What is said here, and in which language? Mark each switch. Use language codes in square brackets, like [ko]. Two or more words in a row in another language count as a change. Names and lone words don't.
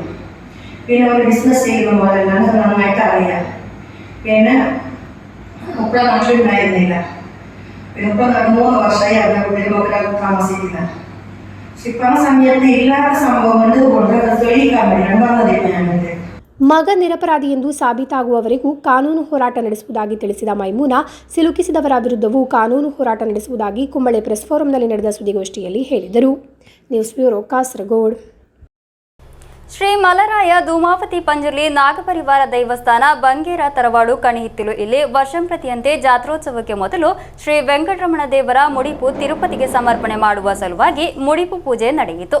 [ml] പിന്നെ ഒരു ബിസിനസ് ചെയ്യുന്ന പോലെ നമുക്ക് നന്നായിട്ട് അറിയാം. പിന്നെ ഉപ്പ നാട്ടിലുണ്ടായിരുന്നില്ല. പിന്നെ ഉപ്പ 3 വർഷമായി അവരുടെ കുട്ടികളൊക്കെ താമസിക്കുന്നത്. പക്ഷെ ഇപ്പം ആ സമയത്ത് ഇല്ലാത്ത സംഭവം കൊണ്ട് അത് തെളിയിക്കാൻ വേണ്ടിയാണ് വന്നതില്ല ഞാനിത്. [kn] ಮಗ ನಿರಪರಾಧಿ ಎಂದು ಸಾಬೀತಾಗುವವರೆಗೂ ಕಾನೂನು ಹೋರಾಟ ನಡೆಸುವುದಾಗಿ ತಿಳಿಸಿದ ಮೈಮೂನಾ, ಸಿಲುಕಿಸಿದವರ ವಿರುದ್ಧವೂ ಕಾನೂನು ಹೋರಾಟ ನಡೆಸುವುದಾಗಿ ಕುಂಬಳೆ ಪ್ರೆಸ್ ಫೋರಂನಲ್ಲಿ ನಡೆದ ಸುದ್ದಿಗೋಷ್ಠಿಯಲ್ಲಿ ಹೇಳಿದರು. [en] news bureau, [kn] ಕಾಸರಗೋಡು. ಶ್ರೀ ಮಲರಾಯ ಧೂಮಾವತಿ ಪಂಜುರ್ಲಿ ನಾಗಪರಿವಾರ ದೈವಸ್ಥಾನ ಬಂಗೇರ ತರವಾಡು ಕಣಿಹಿತ್ತಿಲು ಇಲ್ಲಿ ವರ್ಷಂಪ್ರತಿಯಂತೆ ಜಾತ್ರೋತ್ಸವಕ್ಕೆ ಮೊದಲು ಶ್ರೀ ವೆಂಕಟರಮಣ ದೇವರ ಮುಡಿಪು ತಿರುಪತಿಗೆ ಸಮರ್ಪಣೆ ಮಾಡುವ ಸಲುವಾಗಿ ಮುಡಿಪು ಪೂಜೆ ನಡೆಯಿತು.